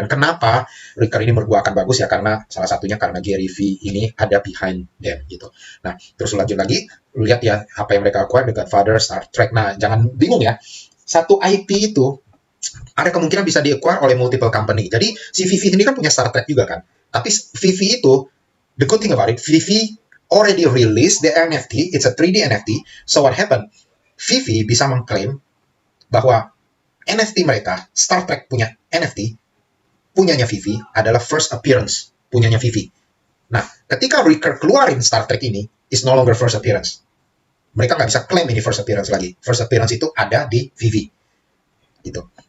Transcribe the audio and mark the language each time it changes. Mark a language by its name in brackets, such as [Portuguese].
[Indonesian] Dan kenapa Recur ini menurut gue akan bagus ya, karena salah satunya karena Gary V ini ada behind them gitu. Nah terus lanjut lagi, lihat ya apa yang mereka acquire, The Godfather, Star Trek. Nah jangan bingung ya, satu IP itu ada kemungkinan bisa di-acquire oleh multiple company. Jadi, si Vivi ini kan punya Star Trek juga kan. Tapi Vivi itu, [English] the good thing about it, Vivi already released the NFT, it's a 3D NFT. So what happened? [Indonesian] Vivi bisa mengklaim bahwa NFT mereka, Star Trek punya NFT, punyanya Vivi adalah first appearance, punyanya Vivi. Nah, ketika Recur keluarin Star Trek ini, [English] is no longer first appearance. [Indonesian] Mereka nggak bisa klaim ini first appearance lagi. First appearance itu ada di Vivi. Gitu.